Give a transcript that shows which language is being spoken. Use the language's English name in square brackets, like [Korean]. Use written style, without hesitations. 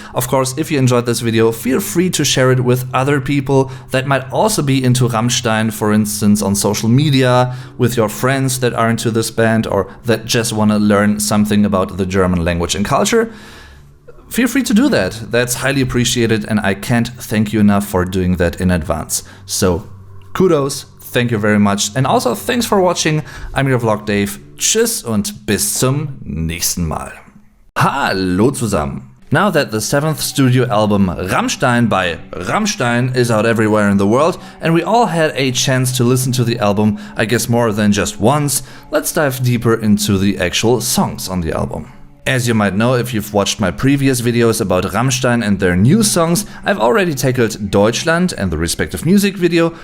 [English] Of course, if you enjoyed this video, feel free to share it with other people that might also be into Rammstein, for instance, on social media, with your friends that are into this band or that just want to learn something about the German language and culture. Feel free to do that. That's highly appreciated, and I can't thank you enough for doing that in advance. So, kudos, thank you very much, and also thanks for watching. I'm your Vlog Dave. [German] Tschüss und bis zum nächsten Mal. Hallo zusammen. [English] Now that the 7th studio album Rammstein by Rammstein is out everywhere in the world, and we all had a chance to listen to the album, I guess more than just once, let's dive deeper into the actual songs on the album. As you might know if you've watched my previous videos about Rammstein and their new songs, I've already tackled Deutschland and the respective music video.